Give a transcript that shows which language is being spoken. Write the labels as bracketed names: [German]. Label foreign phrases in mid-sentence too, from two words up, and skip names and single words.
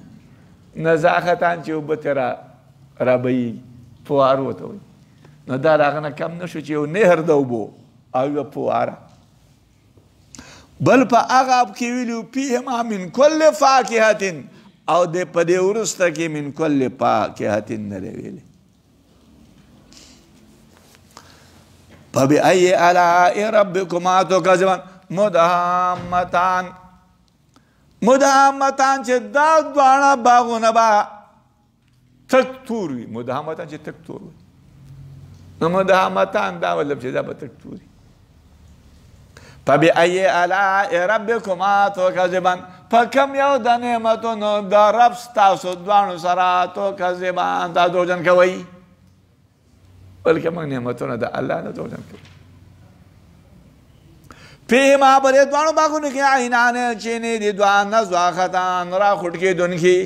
[Pashto] نزاختان چې اوبه ترې رابهیږي پوار ورته وایي. نو دا د هغه نه کم نه شو چې یو نهر د اوبو او یوه پواره. بل په هغه اب کې ویلي [Arabic] فیهما من کل فاکهة [Pashto] او په دې وروسته کې [Arabic] من کل فاکهة [Pashto] نه دی ویلی. [Arabic] فبأي آلاء ربكما تكذبان مدهامتان [Pashto] چې دا دواړه باغونه به تک تور وي. مدهامتان چې تک تور وي نو مدهامتان دا مطلب چې دا به تک تور وي. [Arabic] فبأي آلاء ربكما تكذبان [Pashto] په کوم یو د نعمتونو د رب ستاسو دواړو سره تکذبان دا دروغجن کوئ بلکې موږ نعمتونه د الله نه دروغجن کوو. فیهما په دې دواړو باغونو کې عینان چینې دي دوه نضاختان راخوټ کېدونکي.